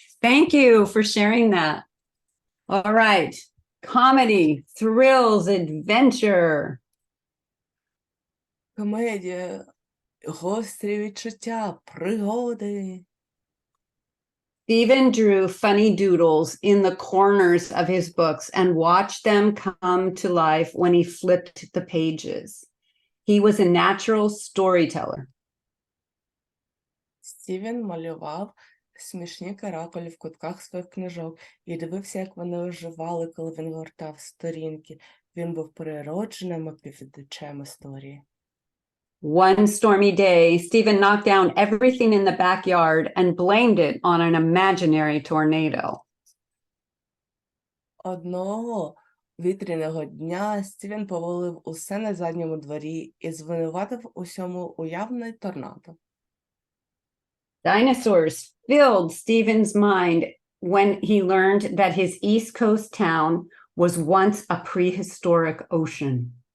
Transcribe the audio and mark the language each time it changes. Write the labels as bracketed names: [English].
[English] Thank you for sharing that. All right. Comedy, thrills, adventure. [Ukrainian] Комедія, гострі відчуття, пригоди. [English] Stephen drew funny doodles in the corners of his books and watched them come to life when he flipped the pages. He was a natural storyteller. [Ukrainian] Стівен малював смішні каракулі в кутках своїх книжок і дивився, як вони оживали, коли він гортав сторінки. Він був природженим оповідачем історії. [English] One stormy day, Stephen knocked down everything in the backyard and blamed it on an imaginary tornado. [Ukrainian] Одного вітряного дня Стівен повалив усе на задньому дворі і звинуватив усьому уявний торнадо. [English] Dinosaurs filled Stephen's mind when he learned that his East Coast town was once a prehistoric ocean.